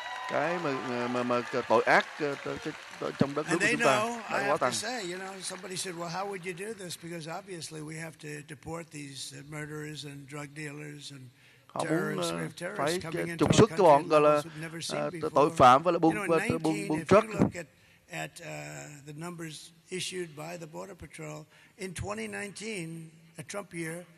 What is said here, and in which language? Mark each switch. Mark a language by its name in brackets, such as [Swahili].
[Vietnamese] Cái mà tội ác trong đất nước của chúng ta đã quá tăng. [English] Somebody said, well, how would you do this? Because obviously we have to deport these murderers and drug dealers and [Vietnamese] họ muốn phải trục xuất cái bọn gọi là tội phạm với là buôn truck. [English] At the numbers issued by the Border Patrol in 2019, a Trump year.